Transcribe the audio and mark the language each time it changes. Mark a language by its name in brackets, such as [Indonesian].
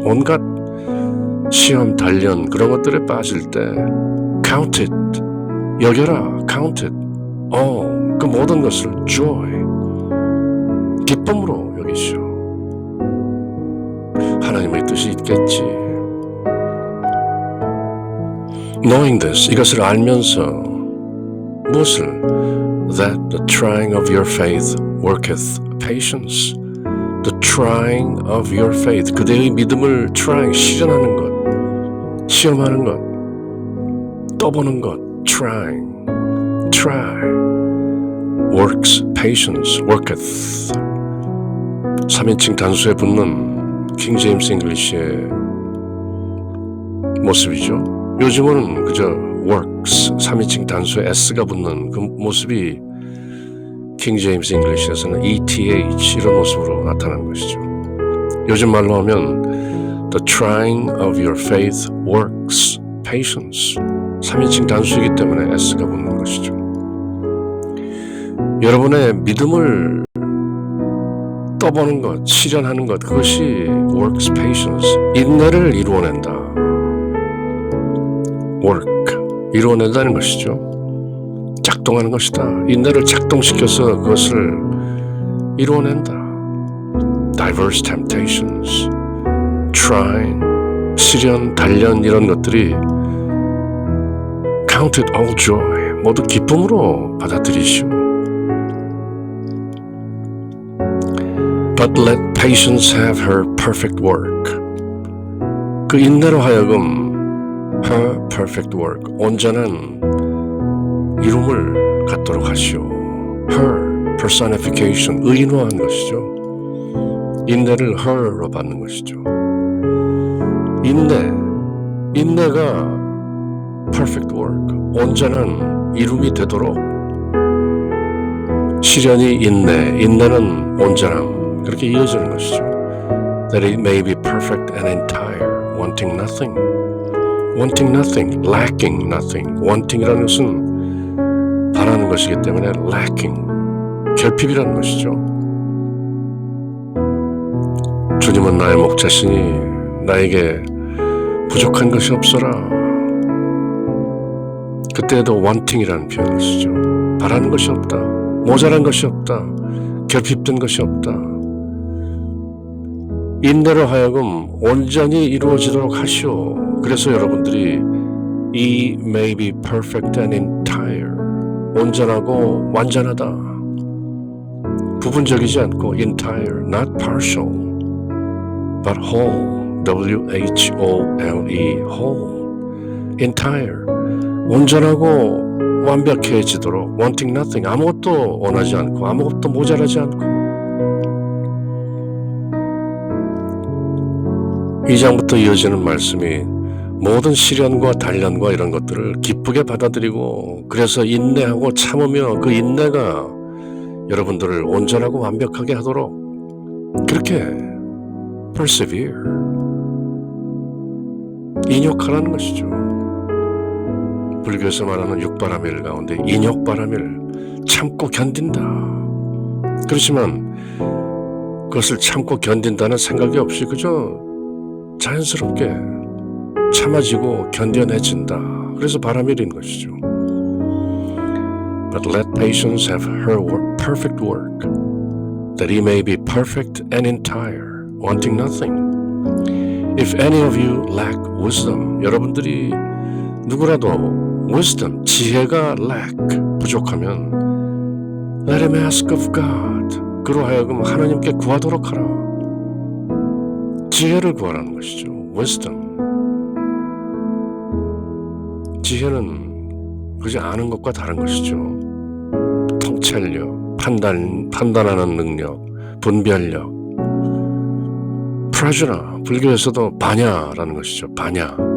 [Korean] 온갖 시험, 단련 그런 것들에 빠질 때 count it, 여겨라, [English] count it all, [Korean] 그 모든 것을 [English] joy, [Korean] 기쁨으로 여기시오. 하나님의 뜻이 있겠지. [English] Knowing this, [Korean] 이것을 알면서 무엇을? [English] That the trying of your faith worketh patience. The trying of your faith, [Korean] 그대의 믿음을 [English] trying, [Korean] 실현하는 것, 시험하는 것, 떠보는 것, [English] trying, try, works, patience, worketh. [Korean] 3인칭 단수에 붙는 킹 제임스 잉글리시의 모습이죠. 요즘은 그저 [English] works, [Korean] 3인칭 단수에 s가 붙는 그 모습이 킹 제임스 잉글리시에서는 ETH 이런 모습으로 나타나는 것이죠. 요즘 말로 하면 [English] The trying of your faith works patience. [Korean] 3인칭 단수이기 때문에 S가 붙는 것이죠. 여러분의 믿음을 떠보는 것, 실현하는 것, 그것이 [English] works patience, [Korean] 인내를 이루어낸다. work, 이루어낸다는 것이죠. 작동하는 것이다. 인내를 작동시켜서 그것을 이루어낸다. [English] Diverse temptations, trying, [Korean] 시련, 단련 이런 것들이 [English] count it all joy, [Korean] 모두 기쁨으로 받아들이시오. [English] But let patience have her perfect work. [Korean] 그 인내로 하여금 [English] her perfect work, [Korean] 온전한 이름을 갖도록 하시오. her, personification, 의인화한 것이죠. 인내를 her로 받는 것이죠. 인내가 [English] perfect work, [Korean] 온전한 이름이 되도록 시련이 인내는 온전함, 그렇게 이어지는 것이죠. [English] That it may be perfect and entire, wanting nothing, lacking nothing. [Korean] wanting이라는 것은 바라는 것이기 때문에 lacking, 결핍이라는 것이죠. 주님은 나의 목자시니 나에게 부족한 것이 없어라. 그때에도 wanting이라는 표현을 쓰죠. 바라는 것이 없다, 모자란 것이 없다, 결핍된 것이 없다. 인내로 하여금 온전히 이루어지도록 하시오. 그래서 여러분들이 [English] Ye may be perfect and entire, [Korean] 온전하고 완전하다. 부분적이지 않고 [English] entire, not partial, but whole, W-H-O-L-E, whole, entire, [Korean] 온전하고 완벽해지도록 [English] wanting nothing, [Korean] 아무것도 원하지 않고 아무것도 모자라지 않고. 2장부터 이어지는 말씀이 모든 시련과 단련과 이런 것들을 기쁘게 받아들이고, 그래서 인내하고 참으며 그 인내가 여러분들을 온전하고 완벽하게 하도록 그렇게 persevere, 인욕하라는 것이죠. 불교에서 말하는 육바라밀 가운데 인욕바라밀, 참고 견딘다. 그렇지만 그것을 참고 견딘다는 생각이 없이 그저 자연스럽게 참아지고 견뎌내진다. 그래서 바라밀인 것이죠. [English] But let patience have her perfect work, that he may be perfect and entire, wanting nothing. If any of you lack wisdom, [Korean] 여러분들이 누구라도 [English] wisdom, [Korean] 지혜가 [English] lack, [Korean] 부족하면 [English] let him ask of God, [Korean] 그로 하여금 하나님께 구하도록 하라. 지혜를 구하라는 것이죠. [English] wisdom. [Korean] 지혜는 그저 아는 것과 다른 것이죠. 통찰력, 판단하는 능력, 분별력, 프라주나, 불교에서도 바냐라는 것이죠. 바냐.